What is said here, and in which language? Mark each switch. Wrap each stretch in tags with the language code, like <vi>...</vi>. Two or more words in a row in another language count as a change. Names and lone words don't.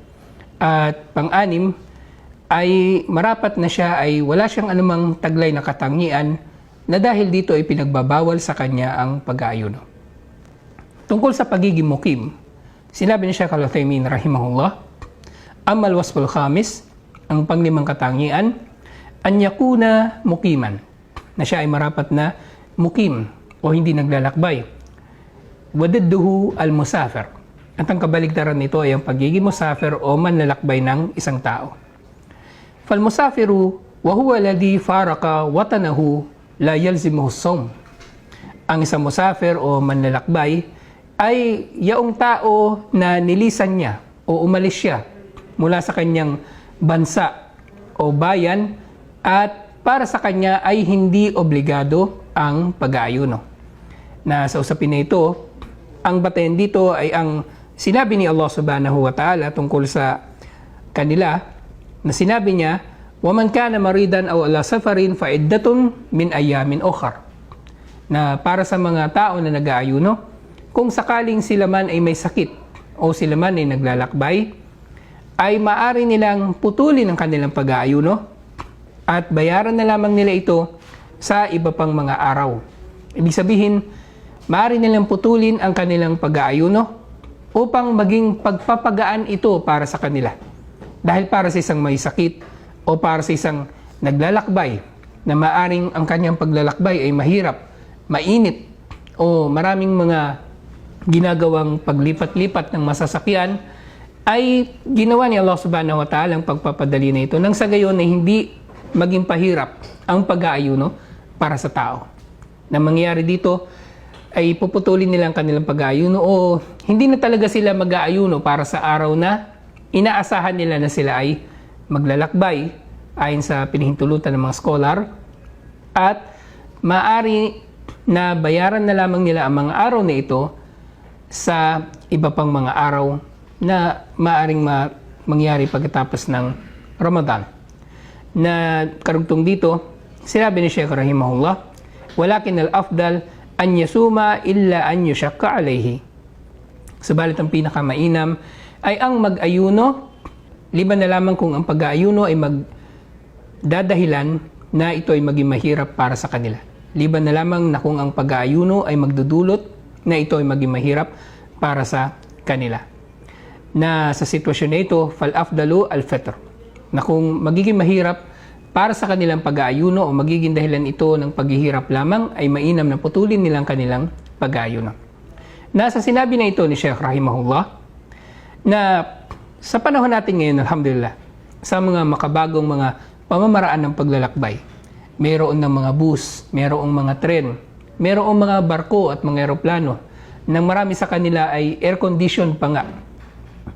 <tl>At pang-anim ay marapat na siya ay wala siyang anumang taglay na katangian na dahil dito ay pinagbabawal sa kanya ang pag-aayuno. Tungkol sa pagiging mukim, sinabi ni Sheikh Al-Uthaymin rahimahullah,</tl> <ar>أما الوصف الخامس,</ar> <tl>ang panglimang katangian,</tl> <ar>أن يكون مقيما,</ar> <tl>na siya ay marapat na mukim o hindi naglalakbay.</tl> <ar>وضده المسافر.</ar> <tl>At ang kabaligtaran nito ay ang pagiging musafir o manlalakbay ng isang tao.</tl> <ar>فالمسافر وهو الذي فارق وطنه لا يلزمه الصوم.</ar> <tl>Ang isang musafir o manlalakbay ay yaong tao na nilisan niya o umalis siya mula sa kanyang bansa o bayan at para sa kanya ay hindi obligado ang pag-aayuno. Na sa usapin na ito, ang batayan dito ay ang sinabi ni Allah</tl> <ar>سبحانه وتعالى</ar> <tl>tungkol sa kanila na sinabi niya,</tl> <ar>وَمَنْ كَانَ مَرِيدًا أَوْ عَلَى سَفَرٍ فَعِدَّةٌ مِنْ أَيَّامٍ أُخَرَ.</ar> <tl>Na para sa mga tao na nag-aayuno, kung sakaling sila man ay may sakit o sila man ay naglalakbay, ay maaari nilang putulin ang kanilang pag-aayuno at bayaran na lamang nila ito sa iba pang mga araw. Ibig sabihin, maaari nilang putulin ang kanilang pag-aayuno upang maging pagpapagaan ito para sa kanila. Dahil para sa isang may sakit o para sa isang naglalakbay na maaring ang kanyang paglalakbay ay mahirap, mainit o maraming mga ginagawang paglipat-lipat ng masasakyan, ay ginawa ni Allah</tl> <ar>سبحانه وتعالى</ar> <tl>ang pagpapadali na ito nang sa gayon ay hindi maging pahirap ang pag-aayuno para sa tao. Na mangyayari dito ay puputulin nila ang kanilang pag-aayuno o hindi na talaga sila mag-aayuno para sa araw na inaasahan nila na sila ay maglalakbay ayon sa pinahintulutan ng mga scholar at maaari na bayaran na lamang nila ang mga araw na ito sa iba pang mga araw na maaring mangyari pagkatapos ng Ramadan. Na karugtong dito, sinabi ni Sheikh rahimahullah,</tl> <ar>ولكن الأفضل أن يصوم إلا أن يشق عليه.</ar> <tl>Subalit ang pinakamainam ay ang mag-ayuno, liban na lamang kung ang pag-aayuno ay magdadahilan na ito ay maging mahirap para sa kanila. Liban na lamang na kung ang pag-aayuno ay magdudulot na ito ay maging mahirap para sa kanila. Na sa sitwasyon na ito,</tl> <ar>فالأفضل الفطر.</ar> <tl>Na kung magiging mahirap para sa kanilang pag-aayuno o magiging dahilan ito ng paghihirap lamang, ay mainam na putulin nilang kanilang pag-aayuno. Nasa sinabi na ito ni Sheikh rahimahullah na sa panahon natin ngayon, alhamdulillah, sa mga makabagong mga pamamaraan ng paglalakbay, mayroon ng mga bus, mayroong mga tren, mayroong mga barko at mga eroplano, nang marami sa kanila ay</tl> <en>air condition</en> <tl>pa nga.</tl>